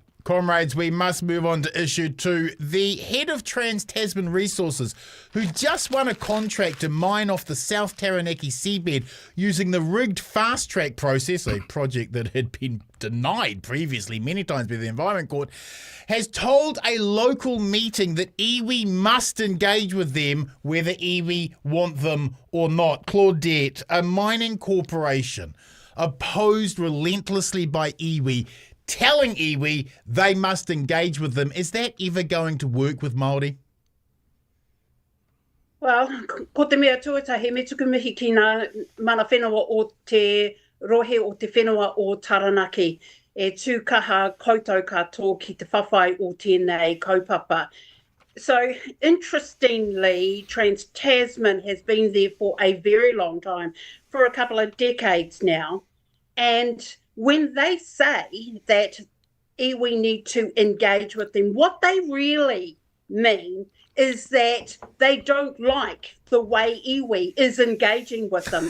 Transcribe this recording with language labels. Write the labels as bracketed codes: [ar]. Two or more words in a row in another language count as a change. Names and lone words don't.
[en] Comrades, we must move on to issue 2. The head of Trans-Tasman Resources, who just won a contract to mine off the South Taranaki seabed using the rigged fast-track process, a project that had been denied previously many times by the Environment Court, has told a local meeting that iwi must engage with them whether iwi want them or not. Claudette, a mining corporation opposed relentlessly by iwi, telling iwi they must engage with them. Is that ever going to work with Māori? [mi] Well, ko te mea tuatahi, me tuku mihi ki ngā mana whenua o te rohe o te whenua o Taranaki. E tūkaha koutou katoa ki te whawhai o tēnei kaupapa. [en] So, interestingly, Trans-Tasman has been there for a very long time, for a couple of decades now. And when they say that iwi need to engage with them, what they really mean is that they don't like the way iwi is engaging with them.